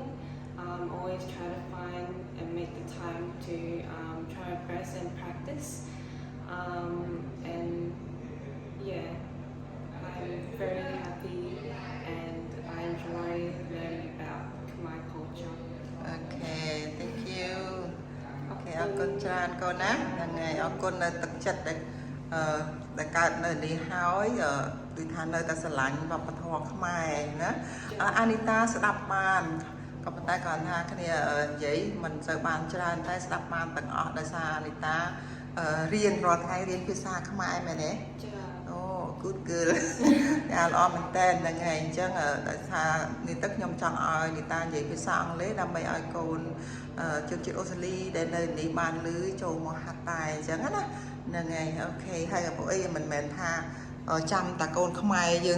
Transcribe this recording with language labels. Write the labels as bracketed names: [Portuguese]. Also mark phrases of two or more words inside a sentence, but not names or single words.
[English] Always try to find and make the time to try my best and practice and yeah I'm very happy and I enjoy learning about Khmer culture. Okay thank you okay [Khmer] អរគុណច្រើនកូនណាហ្នឹងហើយអរគុណនៅទឹកចិត្តដែលកើតនៅនេះហើយដូចថានៅតែស្រឡាញ់វប្បធម៌ខ្មែរណាអានីតាស្ដាប់បានក៏ប៉ុន្តែគាត់ថាគ្នានិយាយមិនសូវបានច្រើនតែស្ដាប់បានទាំងអស់ដោយសារអានីតារៀនរាល់ថ្ងៃរៀនភាសាខ្មែរមែនទេ ចា អូ [English] good girl [Khmer] ចាល្អមែនតើហ្នឹងហើយអញ្ចឹងដោយសារនេះទឹកខ្ញុំចង់ឲ្យនីតានិយាយភាសាអង់គ្លេសដើម្បីឲ្យកូនជនជាតិអូស្ត្រាលីដែលនៅនេះ បានឮចូលមកហាត់តែអញ្ចឹងណាហ្នឹងហើយអូខេហើយពួកអីមិនមែនថាចាំតាកូនខ្មែរយើង